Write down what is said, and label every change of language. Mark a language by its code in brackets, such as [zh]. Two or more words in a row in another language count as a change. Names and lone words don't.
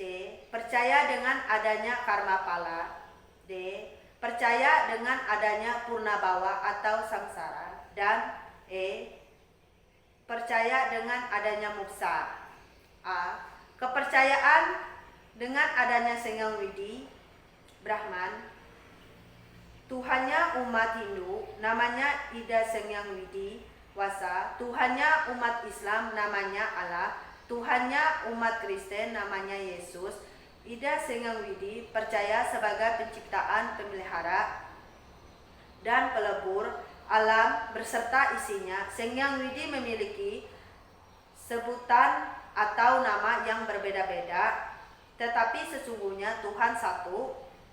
[id] Percaya dengan adanya Karma Pala. D. Percaya dengan adanya Purnabawa atau samsara. Dan E. Percaya dengan adanya moksa. A. Kepercayaan dengan adanya Sang Widi Brahman. Tuhannya umat Hindu namanya Ida Sang Widi Wasa. Tuhannya umat Islam namanya Allah. Tuhannya umat Kristen namanya Yesus. Ida Sang Widi percaya sebagai penciptaan, pemelihara, dan pelebur alam berserta isinya. Sang Widi memiliki sebutan atau nama yang berbeda-beda, tetapi sesungguhnya Tuhan satu.